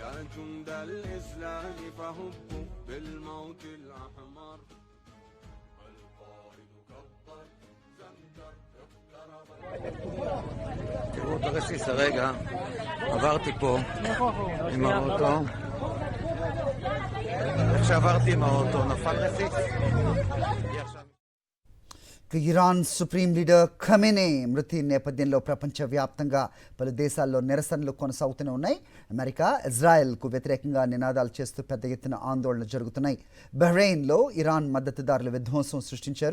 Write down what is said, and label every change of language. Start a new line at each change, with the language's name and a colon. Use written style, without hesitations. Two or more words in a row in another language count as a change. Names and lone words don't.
Arabic: جند الإسلام فهبوا بالموت الأحمر القائد كبر زمجر
Hebrew: תראו את הרסיס הרגע, עברתי פה עם האוטו, איך שעברתי עם האוטו נפל רסיס.
Telugu: ఇరాన్ సుప్రీం లీడర్ ఖమేనీ మృతి నేపథ్యంలో ప్రపంచవ్యాప్తంగా పలు దేశాల్లో నిరసనలు కొనసాగుతూనే ఉన్నాయి. అమెరికా, ఇజ్రాయెల్కు వ్యతిరేకంగా నినాదాలు చేస్తూ పెద్ద ఎత్తున ఆందోళనలు జరుగుతున్నాయి. బహ్రెయిన్లో ఇరాన్ మద్దతుదారులు విధ్వంసం సృష్టించారు.